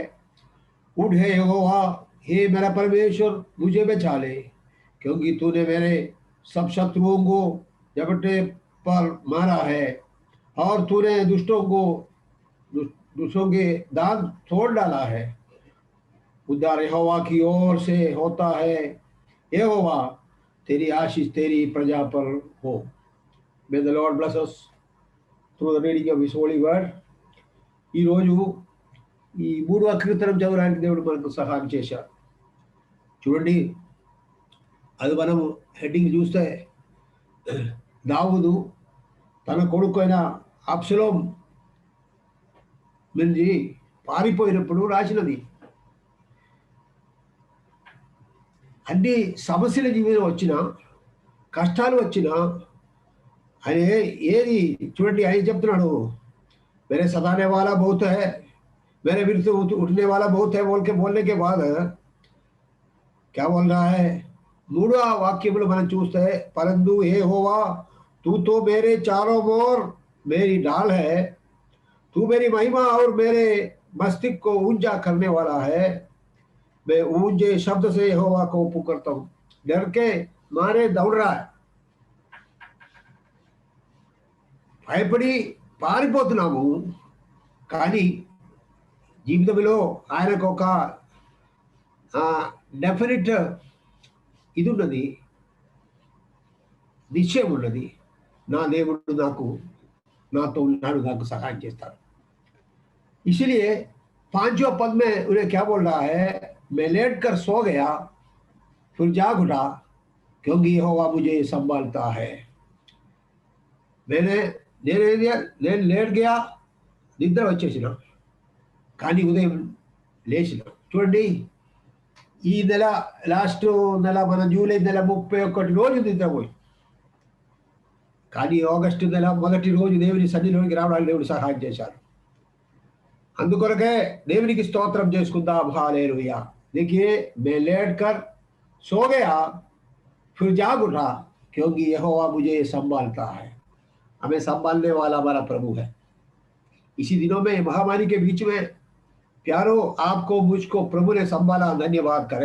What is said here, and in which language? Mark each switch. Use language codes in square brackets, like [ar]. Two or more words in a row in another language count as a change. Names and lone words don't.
[hi] उठ हे यहोवा, हे मेरा परमेश्वर, मुझे बचा ले, क्योंकि तूने मेरे सब शत्रुओं को झपटे पर मारा है और तूने दुष्टों के दांत तोड़ डाला है। उद्धार यहोवा की ओर से होता है। यहोवा, तेरी आशीष तेरी प्रजा पर हो। [en] May the Lord bless us through the reading of His holy word. [te] ఈ రోజు ఈ 3వ కీర్తనం చదవడానికి దేవుడు మనకు సహాయం చేశారు. చూడండి, అది మనం హెడ్డింగ్ చూస్తే దావీదు తన కొడుకు అయిన అబ్షలోం నుంచి పారిపోయినప్పుడు రాసినది. అన్ని సమస్యల జీవితం వచ్చినా, కష్టాలు వచ్చినా ఆయన ఏది చూడండి, ఆయన చెప్తున్నాడు, [hi] मेरे सताने वाला बहुत है, मेरे विरुद्ध उठने वाला बहुत है बोलने के बाद क्या बोल रहा है? [te] 3వ వాక్యములు మనం చూస్తే, [hi] परंतु हे होवा, तू तो मेरे चारों ओर मेरी ढाल है, तू मेरी महिमा और मेरे मस्तिष्क को ऊंचा करने वाला है। मैं ऊंचे शब्द से यहोवा को पुकारता हूँ। डर के मारे दौड़ रहा है, [te] భయపడి పారిపోతున్నాము. కానీ జీవితంలో ఆయనకు ఒక డెఫినెట్ ఇది ఉన్నది, నిశ్చయం ఉన్నది. నా దేవుడు నాతో ఉన్నాడు, నాకు సహాయం చేస్తాడు. [hi] इसलिए 5वें पद में उन्हें क्या बोल रहा है? मैं लेट कर सो गया, फिर जाग उठा, क्योंकि यहोवा मुझे संभालता है. [te] నేను [hi] लेट गया, [te] నిద్ర వచ్చేసిన, కానీ ఉదయం లేచిన. చూడండి, ఈ నెల లాస్ట్ నెల మన జూలై నెల 31 రోజు నిద్రపోయి, కానీ ఆగస్టు నెల మొదటి రోజు దేవుని సన్నిధిలోకి రావడానికి దేవుడు సహాయం చేశారు. అందుకొరకే దేవునికి స్తోత్రం చేసుకుందాం. హల్లెలూయా. [hi] देखिए, मैं लेट कर सो गया, फिर जाग उठा, क्योंकि यहोवा मुझे संभालता है. हमें संभालने वाला हमारा प्रभु है. इसी दिनों में महामारी के बीच में प्यारो, आपको मुझको प्रभु ने संभाला, धन्यवाद करें.